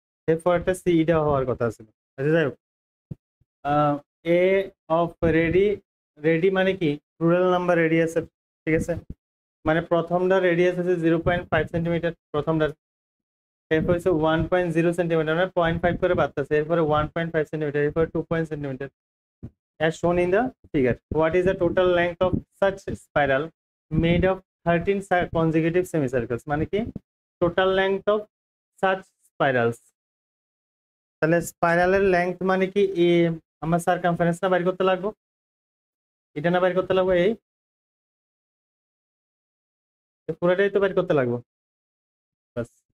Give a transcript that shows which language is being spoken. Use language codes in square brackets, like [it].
[bn] এরপর একটা সি এটা হওয়ার কথা ছিল। আচ্ছা যাই হোক, এ অফ রেডি, রেডি মানে কি রুরাল নাম্বার রেডিয়াসের, ঠিক আছে, মানে প্রথমটা রেডিয়াস হচ্ছে 0.5 সেন্টিমিটার প্রথমটার, এরপর হচ্ছে 1.0 সেন্টিমিটার, মানে 0.5 করে বাড়তেছে, এরপরে 1.5 সেন্টিমিটার, এরপরে 2 centimetre, [en] as shown in the figure. What is the total length of such spiral made of 13 consecutive semicircles? [bn] মানে কি [en] total length of such spirals, [bn] তাহলে স্পাইরালের লেংথ মানে কি আমার সারকামফারেন্স না বাইর করতে লাগবো, এটা না বাইর করতে লাগবো, এই পুরোটাই তো বাইর করতে লাগবো বাস।